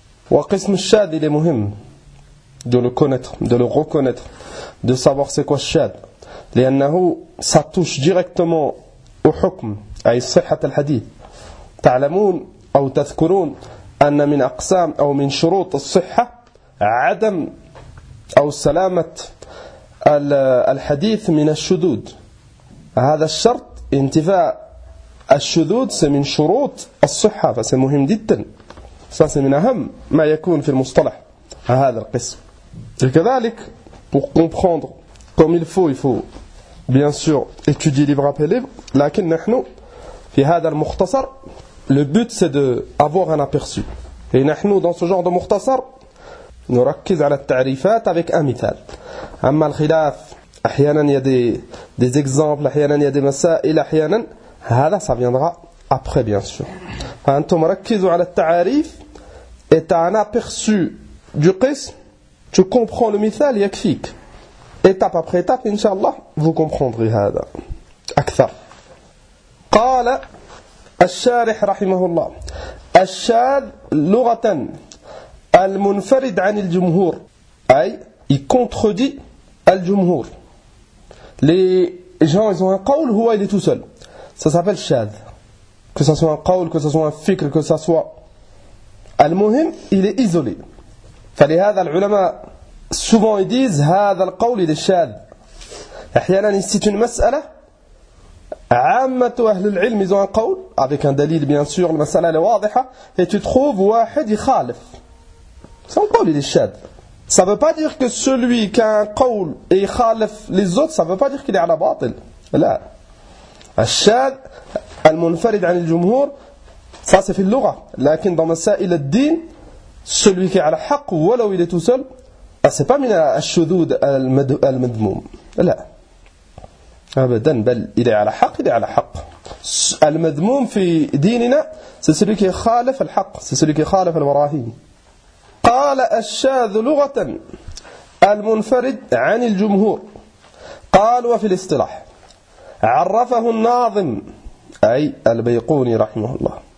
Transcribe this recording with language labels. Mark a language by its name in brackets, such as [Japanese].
[Arabic] وقسم الشاذ إلى مهم [French] de le connaître de le reconnaître de savoir c'est quoi [Arabic] الشاذ لأنه [French] ça touche directement au [Arabic] حكم أي صحة الحديث تعلمون أو تذكرون أن من أقسام أو من شروط الصحة عدم أو سلامة الحديث من الشذوذ هذا الشرط انتفاء الشذوذ سمن شروط الصحة فسمهم جدا ساس من أهم ما يكون في المصطلح هذا القسم. [French] كذلك pour comprendre comme il faut bien sûr étudier libre après libre. [Arabic] لكن نحن في هذا المختصر [French] le but c'est de avoir un aperçu. Et نحن dans ce genre de مختصر [Arabic] نركز على التعريفات [French] avec un مثال. [Arabic] أما الخلاف أحيانا [French] il y a des exemples, أحيانا il y a des مسائل, أحيانا هذا ça viendra après bien sûr. [Arabic] فأنتم ركزوا على التعريف [French] et t'as un aperçu du qism, tu comprends le mithal yakfik. Étape après étape, inshallah, vous comprendrez هذا أكثر. [Arabic] قال الشارح رحمه الله الشاذ لغة المنفرد عن الجمهور أي [French] il contredit [Arabic] الجمهور. [French] Les gens ils ont un قول, هو il est tout seul. Ça s'appelle الشاذ. Que ça soit un قول, que ça soit un fikr, que ça soit المهم, il est isolé. [Arabic] فلهذا العلماء [French] souvent ils disent [Arabic] هذا القول [French] il est [Arabic] الشاذ. [French] أحيانا c'est une مسألة [Arabic] عامة أهل العلم, [French] ils ont un قول avec un دليل bien sûr, المسألة est واضحة, et tu trouves [Arabic] واحد يخالف. [French] Son قول il est الشاذ. Ça ne veut pas dire que celui qui a un قول et يخالف les autres, ça ne veut pas dire qu'il est à la باطل. لا. [Arabic] الشاذ المنفرد عن الجمهور [French] ça c'est [Arabic] في اللغة, لكن dans مسائل الدين [French] celui qui a le haq, [Arabic] ولو [French] il est tout seul, c'est pas [Arabic] من الشذود المذموم. لا أبدا, بل [French] il est à la haq, il est à la haq. [Arabic] المذموم في ديننا [French] c'est celui qui [Arabic] خالف الحق, c'est celui qui خالف البراهين. قال الشاذ لغة المنفرد عن الجمهور قال وفي الاصطلاح عرفه الناظم أي البيقوني رحمه الله.